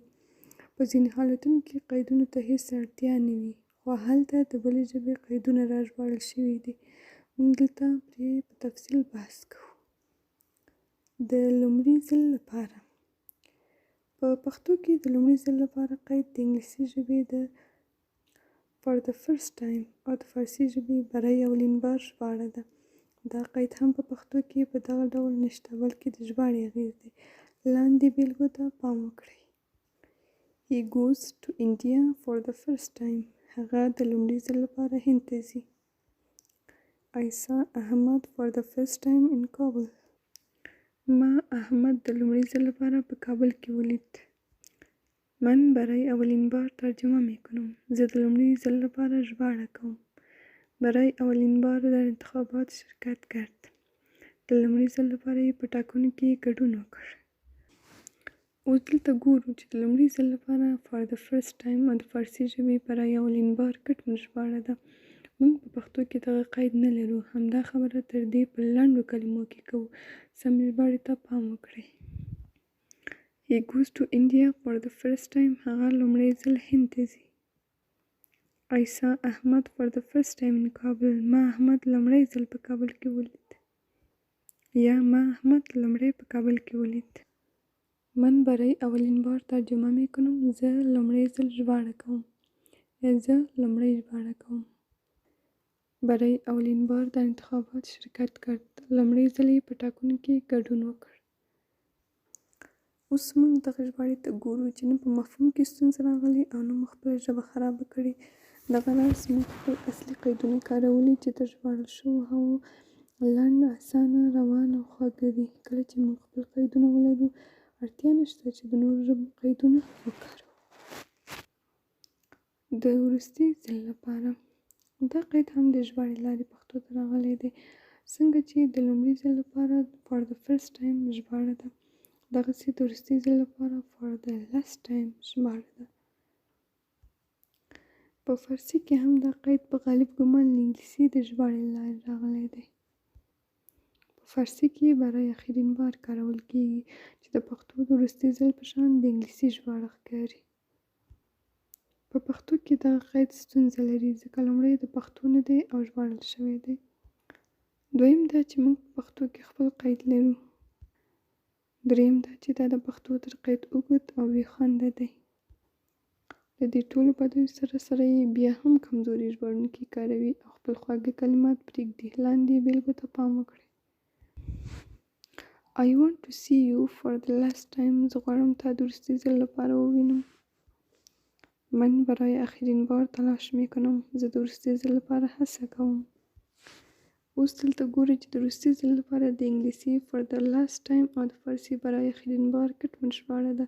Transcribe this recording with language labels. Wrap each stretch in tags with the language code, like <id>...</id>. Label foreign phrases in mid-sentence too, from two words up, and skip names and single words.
<ps>په ځینو حالتونو کې قیدونو ته هېڅ اړتیا نه وي، خو هلته د بلې ژبې قیدونه راژباړل شوي دي. موږ دلته پرې په تفصیل بحث کوو. د لومړي ځل لپاره. په پښتو کې د لومړي ځل لپاره قید د انګلیسي ژبې د</ps> <en>for the first time</en> <ps>او د فارسي ژبې</ps> <fa>برای اولین بار</fa> <ps>ژباړه ده. دا قید هم په پښتو کې په دغه ډول نشته، بلکې د ژباړې اغېز دی. لاندې بېلګو ته پام وکړئ.</ps> <en>He goes to India for the first time.</en> <ps>هغه د لومړي ځل لپاره هند ته ځي.</ps> <en>I saw Ahmad for the first time in Kabul.</en> <ps>ما احمد د لومړي ځل لپاره په کابل کې ولید.</ps> <fa>من برای اولین بار ترجمه میکنم.</fa> <ps>زه د لومړي ځل لپاره ژباړه کوم.</ps> <fa>برای اولین بار در انتخابات شرکت کرد.</fa> <ps>د لومړي ځل لپاره یې په ټاکنو کې ګډون وکړ. اوس دلته ګورو چې د لومړي ځل لپاره</ps> <en>for the first time</en> <ps>او د فارسي ژبې</ps> <fa>برای اولین بار</fa> <ps>کټ مټ ژباړه ده. موږ په پښتو کې دغه قید نه لرو. همدا خبره تر دې په لنډو کلمو کې کوو. سمې ژباړې ته پام وکړئ.</ps> <en>He goes to India for the first time.</en> <ps>هغه لومړی ځل هند ته ځي.</ps> <en>I saw Ahmad for the first time in Kabul.</en> <ps>ما احمد لومړی ځل په کابل کې ولید. یا ما احمد لومړی په کابل کې ولید.</ps> <fa>من برای اولین بار ترجمه میکنم.</fa> <ps>زه لومړی ځل ژباړه کوم. یا زه لومړی ژباړه کوم.</ps> <fa>برای اولین بار در انتخابات شرکت کرد.</fa> <ps>لومړی ځل یې په ټاکنو کې ګډون وکړ. اوس موږ دغه ژباړې ته ګورو چې نه په مفهوم کې ستونزه راغلې او نه مو خپله ژبه خرابه کړې. دغه راز موږ خپل اصلي قیدونه کارولي چې د ژباړل شوو هغو لنډ، اسانه، روان او خواږه دي. کله چې موږ خپل قیدونه ولرو، اړتیا نشته چې د نورو ژبو قیدونه وکاروو. د وروستي ځل لپاره. دا قید هم د ژباړې لارې پښتو ته راغلی دی. څنګه چې د لومړي ځل لپاره</ps> <en>for the first time</en> <ps>ژباړه ده. دغسې د وروستي ځل لپاره</ps> <en>for the last time</en> <ps>ژباړه ده. په فارسي کې هم دا قید په غالب ګمان له انګلیسي د ژباړې له لارې راغلی دی. په فارسي کې</ps> <fa>برای آخرین بار</fa> <ps>کارول کیږي چې د پښتو د وروستي ځل په شان د انګلیسي ژباړه ښکاري. په پښتو کې دغه قید ستونزه لري ځکه لومړی د پښتو نه دی او ژباړل شوی دی. دویم دا چې موږ په پښتو کې خپل قید لرو. دریم دا چې دا د پښتو تر قید اوږد او بې خونده دی. له دې ټولو بدیو سره یې بیا هم کمزوري ژباړونکي کاروي او خپل خواږه کلمات پرېږدي. لاندې بېلګو ته پام وکړئ.</ps> <en>I want to see you for the last time.</en> <ps>زه غواړم تا د وروستي ځل لپاره ووینم.</ps> <fa>من برای آخرین بار تلاش میکنم.</fa> <ps>زه د وروستي ځل لپاره هڅه کوم. اوس دلته ګورئ چې د وروستي ځل لپاره د انګلیسي</ps> <en>for the last time</en> <ps>او د فارسي</ps> <fa>برای آخرین بار</fa> <ps>کټمن ژباړه ده.</ps>